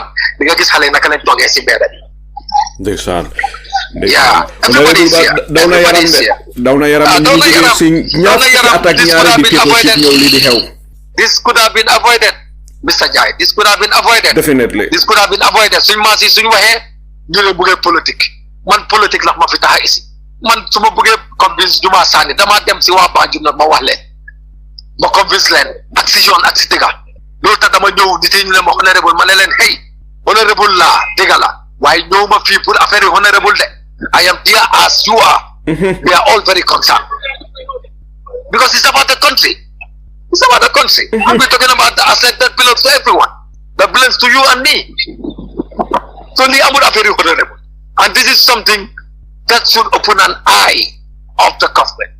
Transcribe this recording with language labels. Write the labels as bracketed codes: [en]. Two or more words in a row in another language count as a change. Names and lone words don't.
[en] Because I yeah, everybody's here. Everybody's here. This could have been avoided, Mr. Jai. This could have been avoided. Definitely. This could have been avoided. So you here, you buge politic. [wo] Man politic la ma fi taxa isi. Man suma buge convince Juma Sani dama dem si wa Banjul na ma wax leen. Ma convince leen ak si yoon ak si dëgga. Loolu tax dama ñëw nit ñu ne ma honorable ma ne leen hey honorable la dëgga la waaye ñëw ma fii [fr] pour affaire [wo] yi honorable de. [en] I am here as you are. We are all very concerned. Because it's about the country. It's about the country. And we're talking about the asset that belongs to everyone. That belongs to you and me. So I'm not very honorable. And this is something that should open an eye of the government.